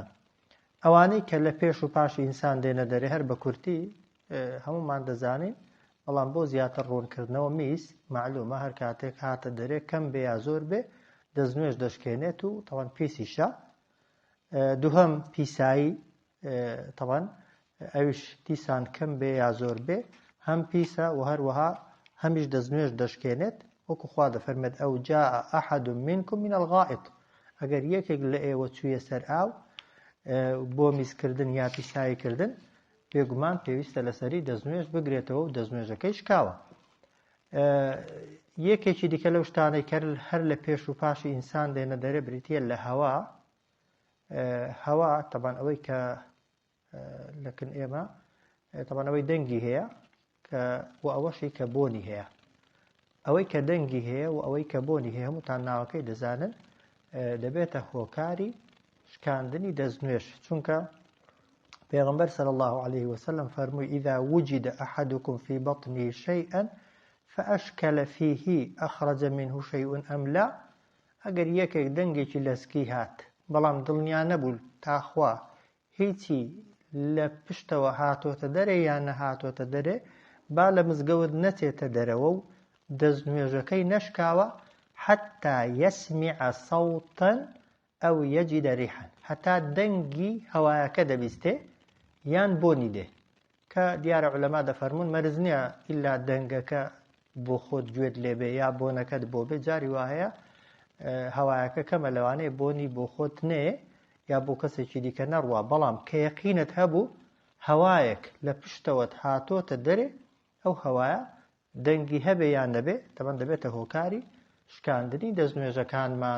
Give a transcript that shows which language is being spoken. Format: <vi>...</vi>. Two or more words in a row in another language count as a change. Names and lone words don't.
<ckb>ئەوانەی کە لە پێش و پاشی ئینسان دێنە دەرێ هەر بە کورتی هەمومان دەزانین، بەڵام بۆ زیاتر ڕوونکردنەوە میس معلومە هەر کاتێک هاتە دەرێ کەم بێ یا زۆر بێ دەستنوێژ دەشکێنێت و تەوان پیسیشە. دووهەم پیسایی، تەوان ئەویش دیسان کەم بێ یا زۆر بێ هەم پیسە و هەروەها هەمیش دەستنوێژ دەشکێنێت. وەکو خوا دەفەرمێت</ckb> <ar>ئەو جاء ئەحەد منکم من الغائط،</ar> <ckb>ئەگەر یەکێک لە ئێوە چوویە سەر ئاو بۆ میسکردن یا پیساییکردن، بێگومان پێویستە لەسەری دەستنوێژ بگرێتەوە و دەستنوێژەکەی شکاوە. یەکێکی دیکە لەو شتانەی کە هەر لە پێش و پاشی ئینسان دێنە دەرێ بریتیە لە هەوا. هەوا تەبان ئەوەی کە لەکن ئێمە تەبان ئەوەی دەنگی هەیە کە و ئەوەشی کە بۆنی هەیە. ئەوەی کە دەنگی هەیە و ئەوەی کە بۆنی هەیە هەمووتان ناوەکەی دەزانن، دەبێتە هۆکاری شکاندنی دەستنوێژ، چونکە پێغەمبەر</ckb> <ar>صلی الله علیه وسلم</ar> <ckb>فەرمووی</ckb> <ar>إذا وجد أحدكم في بطنه شيئا فأشكل فيه أخرج منه شيء أم لا.</ar> <ckb>ئەگەر یەکێک دەنگێکی لەسکی هات بەڵام دڵنیا نەبوو تاخوا هیچی لە پشتەوە هاتۆتە دەرێ یان نەهاتۆتە دەرێ، با لە مزگەوت نەچێتە دەرەوە و دەستنوێژەکەی نەشکاوە</ckb> <ar>حتا يسمع صوتا أو يجد ريحا،</ar> <ckb>هەتا دەنگی هەوایەکە دەبیستێ یان بۆنی دێ. کە دیارە عولەما دەفەرمون مەرز نییە ئیلا دەنگەکە بۆ خۆت گوێت لێبێ یا بۆنەکەت بۆ بێ. جاری وایە هەوایەکە کەمە لەوانەیە بۆنی بۆ خۆت نێ یا بۆ کەسێکی دیکە نەڕوا، بەڵام کە یەقینت هەبوو هەوایەک لە پشتەوەت هاتۆتە دەرێ، ئەو هەوایە دەنگی هەبێ یان نەبێ تەمەن دەبێتە هۆکاری شکاندنی دەستنوێژەکانمان.</ckb>